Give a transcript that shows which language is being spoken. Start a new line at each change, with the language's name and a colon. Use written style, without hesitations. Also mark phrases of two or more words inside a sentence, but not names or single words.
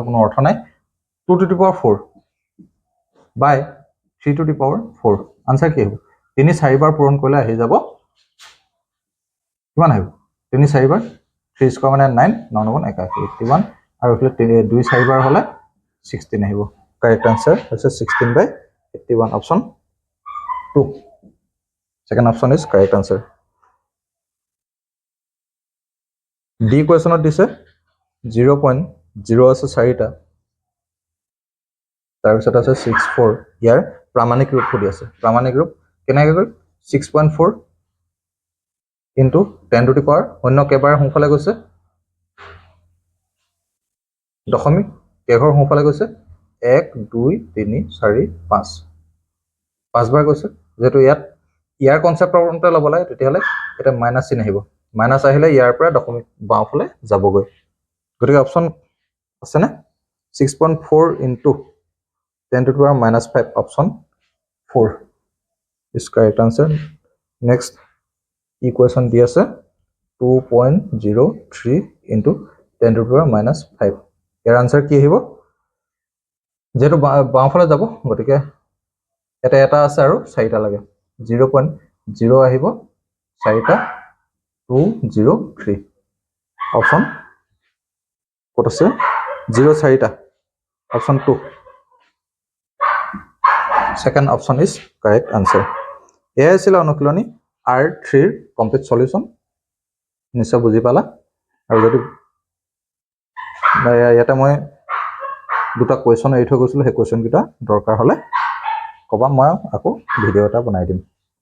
Assamese: কোনো অৰ্থ নাই
English: 2 to the power 4 by 3 to the power 4
Assamese: আনসাৰ কি হ'ব 3 4 বাৰ পূৰণ কৰিলে আহি যাব কিমান আহিব 3 4 বাৰ 3 স্কয়াৰ মানে 9 9 9 81 আৰু ইফালে 2 4 বাৰ হলে 16 আহিব
English: correct answer
Assamese: হৈছে 16/81 অপচন 2
English: second option is correct answer
Assamese: D কোৱেশ্চনত দিছে 0.0 আছে 4টা তাৰ পিছত আছে 64 ইয়াৰ প্ৰামাণিক ৰূপ কৰি আছে প্ৰামাণিক ৰূপ কেনেকৈ গল 6.4
English: into 10 to the power
Assamese: অন্য কেবাৰ সোঁফালে গৈছে দশমিক কেঘৰ সোঁফালে গৈছে 1 2 3 4 5 পাঁচবাৰ গৈছে যেটো ইয়াৰ কনসেপ্টৰ মতে ল'ব লাগে তেতিয়ালে এটা মাইনাস চিন আহিব মাইনাস আহিলে ইয়াৰ পৰা দশমিক বাওফালে যাবগৈ গতিকে অপচন আছে না
English: 6.4 into 10 to the power -5 option 4 is correct answer next equation
Assamese: দি আছে 2.03
English: into 10 to the power -5
Assamese: ইয়াৰ আনসাৰ কি আহিব যেটো বাওফালে যাব গতিকে এটা আছে আৰু 4টা লাগে 0.0 আহিব 4টা 203 অপচন কত আছে 0 4টা অপচন 2
English: second option is correct answer
Assamese: এয়া আছিল অনুশীলনী R3 ৰ
English: complete solution
Assamese: নিশ্চয় বুজি পালা আৰু যদি ইয়াতে মই দুটা কোৱেশ্চন এৰি থৈ গৈছিলো সেই কোৱেশ্চন কিটা দৰকাৰ হলে কবা মই আকৌ ভিডিও এটা বনাই দিম